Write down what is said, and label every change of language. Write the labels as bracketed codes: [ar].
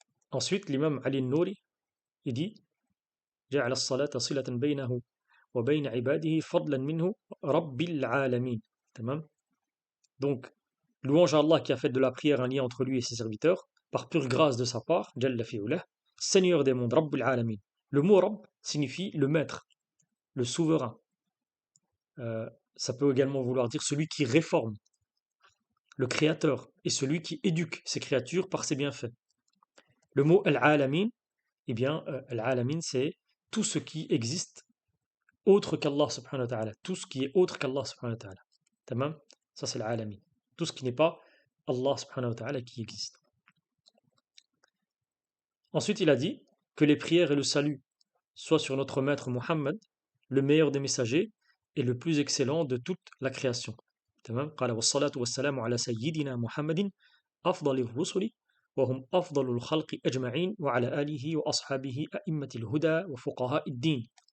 [fr] Ensuite, l'imam Ali al-Nouri, il dit [ar] جعل الصلاة صلة بينه وبين عباده فضلا منه رب العالمين. تمام. [fr] Donc, louange à Allah qui a fait de la prière un lien entre lui et ses serviteurs, par pure grâce de sa part, Jalla fi'ulah, Seigneur des mondes, Rabb al-Alamin. Le mot Rabb signifie le maître, le souverain. Ça peut également vouloir dire celui qui réforme, le créateur, et celui qui éduque ses créatures par ses bienfaits. Le mot al-Alamin, eh bien, al-Alamin, c'est tout ce qui existe autre qu'Allah subhanahu wa ta'ala. Tout ce qui est autre qu'Allah subhanahu wa ta'ala. Tamam. Ça, c'est al-Alamin. Tout ce qui n'est pas Allah subhanahu wa ta'ala qui existe. Ensuite, il a dit que les prières et le salut soient sur notre maître Muhammad, le meilleur des messagers et le plus excellent de toute la création. [ar] تمام. قال والصلاة والسلام على سيدنا محمد أفضل الرسل وهم أفضل الخلق أجمعين وعلى آله وأصحابه أئمة الهدى وفقهاء الدين.